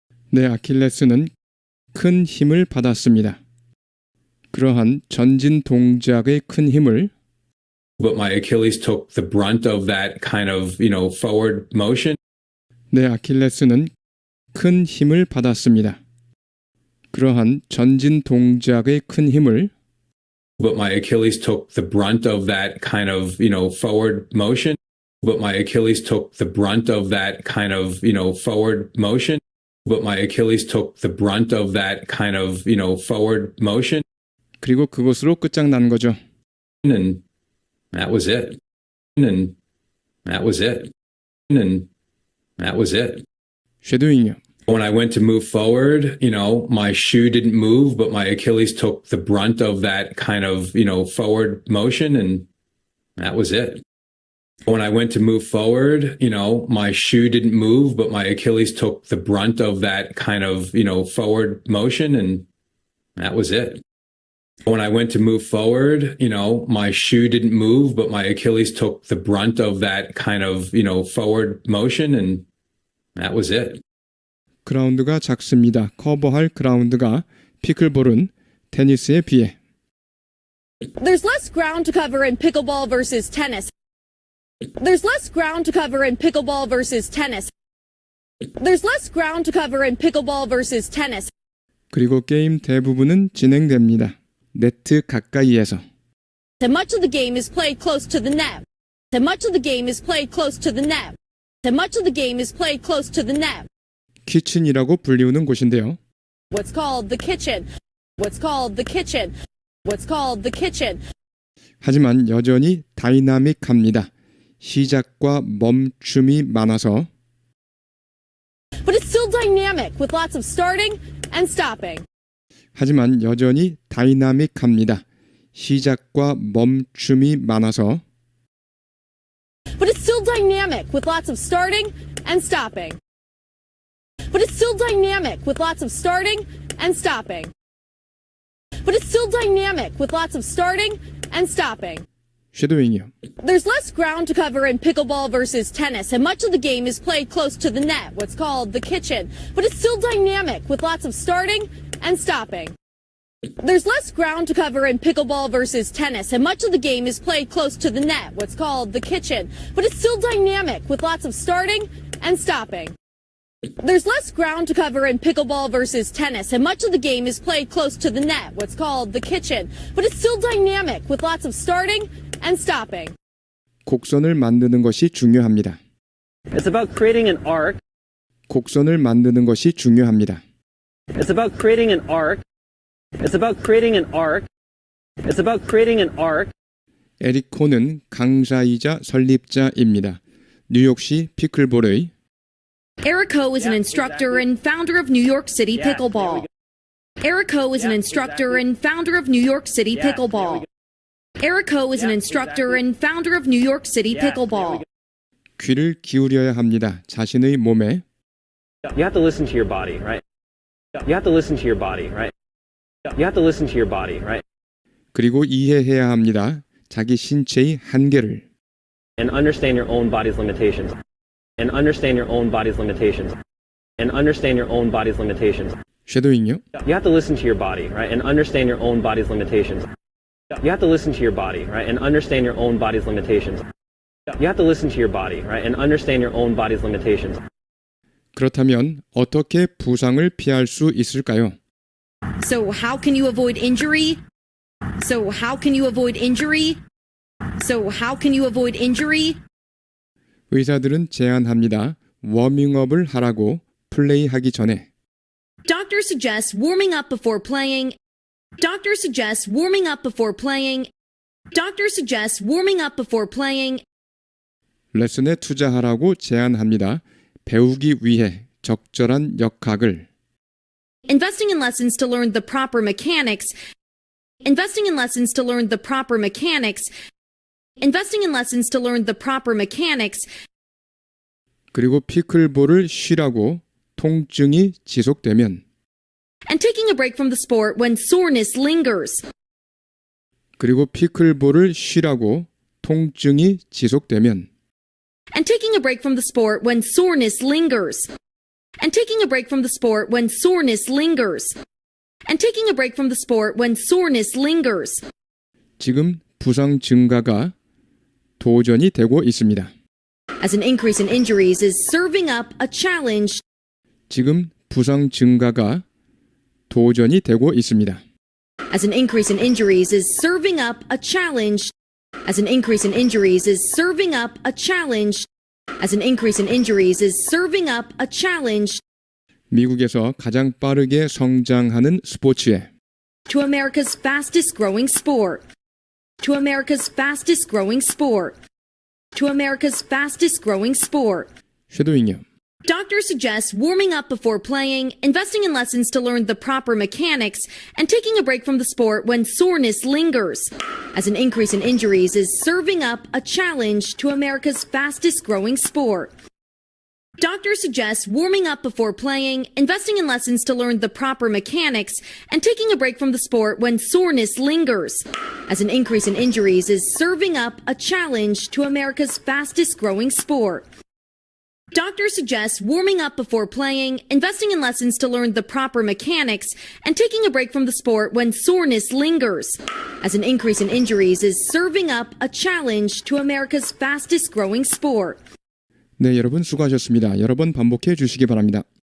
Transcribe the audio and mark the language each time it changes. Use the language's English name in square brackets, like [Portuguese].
[Korean] 내 아킬레스는 큰 힘을 받았습니다. 그러한 전진 동작의 큰 힘을 [English] But my Achilles took the brunt of that kind of, forward motion. [Korean] 내 아킬레스는 큰 힘을 받았습니다. 그러한 전진 동작의 큰 힘을 [English] But my Achilles took the brunt of that kind of, forward motion. But my Achilles took the brunt of that kind of, forward motion. But my Achilles took the brunt of that kind of, forward motion. [Korean] 그리고 그것으로 끝장난 거죠. [English] And that was it. And that was it. And that was it. [Korean] 쉐도잉이요. [English] When I went to move forward, my shoe didn't move, but my Achilles took the brunt of that kind of, forward motion. And that was it. When I went to move forward, my shoe didn't move, but my Achilles took the brunt of that kind of, forward motion. And that was it. When I went to move forward, my shoe didn't move, but my Achilles took the brunt of that kind of, forward motion. And that was it. [Korean] 그라운드가 작습니다. 커버할 그라운드가 피클볼은 테니스에 비해 [English] There's less ground to cover in pickleball versus tennis. There's less ground to cover in pickleball versus tennis. There's less ground to cover in pickleball versus tennis. [Korean] 그리고 게임 대부분은 진행됩니다. 네트 가까이에서 [English] And much of the game is played close to the net. And much of the game is played close to the net. And much of the game is played close to the net. [Korean] 키친이라고 불리우는 곳인데요. [English] What's called the kitchen. What's called the kitchen. What's called the kitchen. [Korean] 하지만 여전히 다이나믹합니다. 시작과 멈춤이 많아서 [English] But it's still dynamic with lots of starting and stopping. [Korean] 하지만 여전히 다이나믹합니다. 시작과 멈춤이 많아서 [English] But it's still dynamic with lots of starting and stopping. But it's still dynamic with lots of starting and stopping. But it's still dynamic with lots of starting and stopping. [Korean] 쉐도잉이요. [English] There's less ground to cover in pickleball versus tennis, and much of the game is played close to the net, what's called the kitchen. But it's still dynamic with lots of starting and stopping. There's less ground to cover in pickleball versus tennis, and much of the game is played close to the net, what's called the kitchen. But it's still dynamic with lots of starting and stopping. There's less ground to cover in pickleball versus tennis, and much of the game is played close to the net, what's called the kitchen. But it's still dynamic with lots of starting and stopping. [Korean] 곡선을 만드는 것이 중요합니다. [English] It's about creating an arc. [Korean] 곡선을 만드는 것이 중요합니다. [English] It's about creating an arc. It's about creating an arc. It's about creating an arc. [Korean] 에릭 코는 강사이자 설립자입니다. 뉴욕시 피클볼의 [English] Eric Ho is an instructor and founder of New York City Pickleball. Eric Ho is an instructor and founder of New York City Pickleball. Eric Ho is an instructor and founder of New York City Pickleball. [Korean] 귀를 기울여야 합니다. 자신의 몸에 [English] You have to listen to your body, right? You have to listen to your body, right? You have to listen to your body, right? [Korean] 그리고 이해해야 합니다. 자기 신체의 한계를 [English] And understand your own body's limitations. And understand your own body's limitations. And understand your own body's limitations. [Korean] 쉐도잉요. [English] You have to listen to your body, right? And understand your own body's limitations. You have to listen to your body, right? And understand your own body's limitations. You have to listen to your body, right? And understand your own body's limitations. [Korean] 그렇다면 어떻게 부상을 피할 수 있을까요? [English] So how can you avoid injury? So how can you avoid injury? So how can you avoid injury? [Korean] 의사들은 제안합니다. 워밍업을 하라고 플레이하기 전에. [English] Doctor suggests warming up before playing. Doctor suggests warming up before playing. Doctor suggests warming up before playing. [Korean] 레슨에 투자하라고 제안합니다. 배우기 위해 적절한 역학을. [English] Investing in lessons to learn the proper mechanics. Investing in lessons to learn the proper mechanics. Investing in lessons to learn the proper mechanics. [Korean] 그리고 피클볼을 쉬라고 통증이 지속되면. [English] And taking a break from the sport when soreness lingers. [Korean] 그리고 피클볼을 쉬라고 통증이 지속되면. [English] And taking a break from the sport when soreness lingers. And taking a break from the sport when soreness lingers. And taking a break from the sport when soreness lingers. [Korean] 지금 부상 증가가 도전이 되고 있습니다. [English] As an increase in injuries is serving up a challenge. [Korean] 지금 부상 증가가 도전이 되고 있습니다. [English] As an increase in injuries is serving up a challenge. As an increase in injuries is serving up a challenge. As an increase in injuries is serving up a challenge. [Korean] 미국에서 가장 빠르게 성장하는 스포츠에. [English] To America's fastest growing sport. To America's fastest growing sport. To America's fastest growing sport. [Korean] 쉐도잉요. [English] Doctor suggests warming up before playing, investing in lessons to learn the proper mechanics, and taking a break from the sport when soreness lingers. As an increase in injuries is serving up a challenge to America's fastest growing sport. Doctor suggests warming up before playing, investing in lessons to learn the proper mechanics, and taking a break from the sport when soreness lingers. As an increase in injuries is serving up a challenge to America's fastest growing sport. Doctor suggests warming up before playing, investing in lessons to learn the proper mechanics, and taking a break from the sport when soreness lingers. As an increase in injuries is serving up a challenge to America's fastest growing sport. [Korean] 네, 여러분 수고하셨습니다. 여러 번 반복해 주시기 바랍니다.